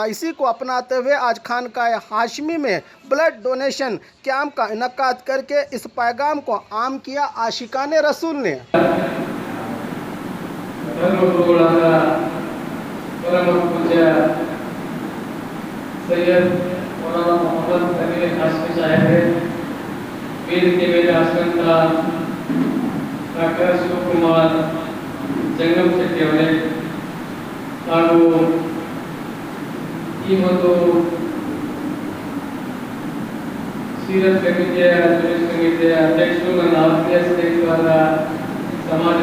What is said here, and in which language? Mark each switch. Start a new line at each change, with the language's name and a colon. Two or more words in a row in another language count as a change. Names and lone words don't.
Urdu: اسی کو اپناتے ہوئے آج خانقاہ ہاشمی میں بلڈ ڈونیشن کیمپ کا انعقاد کر کے اس پیغام کو عام کیا عاشقان رسول نے۔ سید مولانا محمد تنویر ہاشمی صاحب ہے، پیر کے میرے آسکن کا ڈاکٹر
Kannada: ಶಿವ ಕುಮಾರ್ ಜಂಗಮ್ ಶೆಟ್ಟಿ ಅವರೇ ಹಾಗೂ ಈ ಒಂದು ಸೀರತ್ ಕಮಿಟಿಯ ಅಧ್ಯಕ್ಷರು ನನ್ನ ಆತ್ಮೀಯ ಸ್ನೇಹಿತರಾದ ಸಮಾಜ